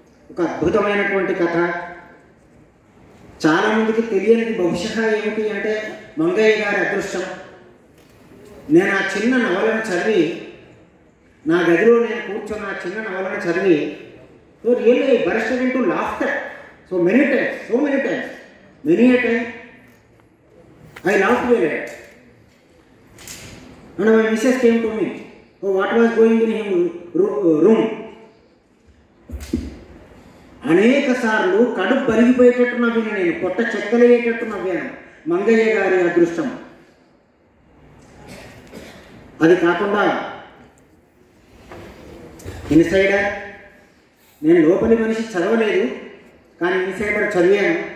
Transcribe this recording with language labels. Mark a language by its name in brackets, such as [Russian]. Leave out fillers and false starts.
[Telugu] ఒక అద్భుతమైనటువంటి కథ. చాలామందికి తెలియనిది బహుశా ఏమిటి అంటే మంగయ్య గారి అదృష్టం. నేను ఆ చిన్న నవలను చదివి, నా గదిలో నేను కూర్చొని ఆ చిన్న నవలను చదివి, [English] So really bursted into laughter. So many times, many a time I laughed very hard. And my missus came to me, oh, what was going in his room? [Telugu] అనేక సార్లు కడుపు బరిగిపోయేటట్టు నవ్విన నేను, పొట్ట చెక్కలయ్యేటట్టు నవ్వాను. మంగయ్య గారి అదృష్టం. అది కాకుండా ఇన్సైడర్, నేను లోపలి మనిషి చదవలేదు కానీ ఇన్సైడర్ చదివాను.